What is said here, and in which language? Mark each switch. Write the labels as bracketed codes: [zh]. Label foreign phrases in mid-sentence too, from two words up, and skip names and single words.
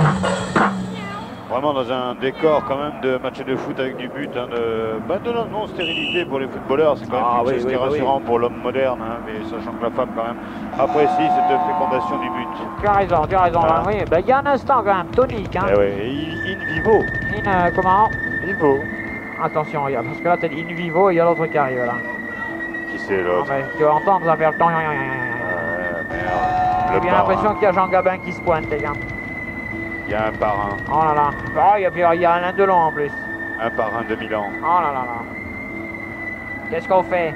[fr] Vraiment dans un décor quand même de match de foot avec du but, de non-stérilité pour les footballeurs, c'est quand même quelque chose qui est rassurant pour l'homme moderne, mais sachant que la femme quand même apprécie cette fécondation du but. Tu as raison, oui, il y a un instant quand même, tonique. In vivo. Comment? Vivo. Attention, parce que là t'as dit in vivo et il y a l'autre qui arrive là. Qui c'est l'autre? Tu vas entendre, ça fait le temps. J'ai bien l'impression qu'il y a Jean Gabin qui se pointe, les gars. Il y a un parrain. Oh là là. Il y a Alain Delon en plus. Un parrain de Milan. Oh là là là. Qu'est-ce qu'on fait?